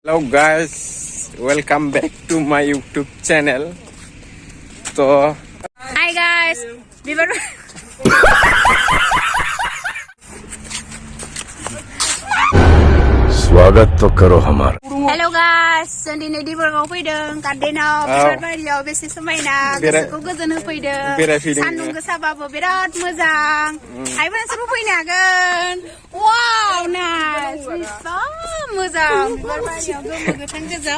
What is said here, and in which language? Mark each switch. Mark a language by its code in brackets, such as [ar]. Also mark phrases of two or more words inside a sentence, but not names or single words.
[en] Hello guys, welcome back to my YouTube channel. So hi guys, [hi] स्वागत तो करो हमारा. [en] Hello guys, [brx] जों दिनै देबरगाव फैदों गार्डेनाव बिबार बारियाव बेसे समायना गोसोखौ गोजोन होफैदों सान्दुं गोसाबाबो बिराद मोजां आइबो नोंसोरबो फैनो हागोन [en] wow nice [brx] बेसेबां मोजां बिबार बारियाव गोमो गोथां गोजा